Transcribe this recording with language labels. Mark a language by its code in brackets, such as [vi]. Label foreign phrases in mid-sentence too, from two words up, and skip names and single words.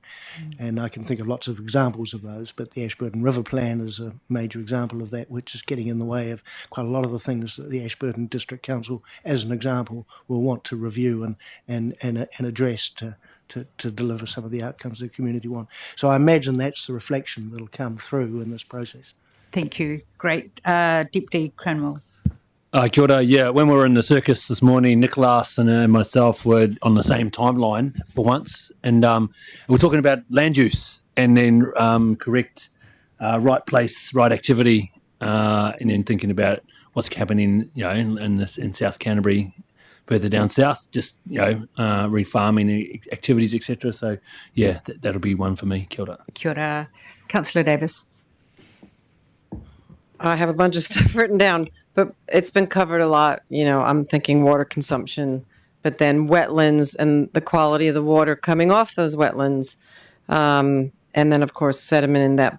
[en] And I can think of lots of examples of those, but the Ashburton River Plan is a major example of that, which is getting in the way of quite a lot of the things that the Ashburton District Council, as an example, will want to review and address to deliver some of the outcomes the community want. So I imagine that's the reflection that'll come through in this process. Thank you. Great. Deputy Cranwell. [mi] Kia ora. [en] Yeah, when we were in the circus this morning, Nicholas and myself were on the same timeline for once, and we're talking about land use and then correct right place, right activity, and then thinking about what's happening, in South Canterbury, further down south, just refarming activities, etc. So yeah, that'll be one for me. [mi] Kia ora. Kia ora. [en] Councillor Davis. I have a bunch of stuff written down, but it's been covered a lot. I'm thinking water consumption, but then wetlands and the quality of the water coming off those wetlands, and then, of course, sediment in that.